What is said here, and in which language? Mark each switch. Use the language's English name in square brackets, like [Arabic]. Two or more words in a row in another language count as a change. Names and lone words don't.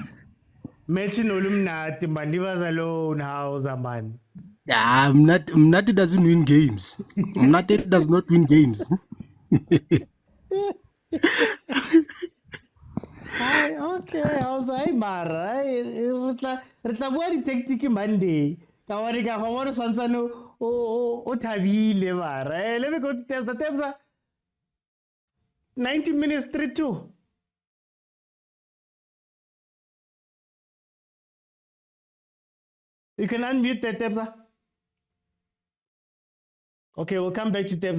[English] Mention Olumnati, man. Leave us alone, Khoza, man. Mnati doesn't win games. Mnati does not win games. Okay, I was like, [Southern Sotho] Mara, retla bua di-tactic Monday. Ka wari ka bona santsane o thabile mara. [English] Let me go to Tebza. 90 minutes 3-2. You can unmute that, Tebza. Okay, we'll come back to Tebza.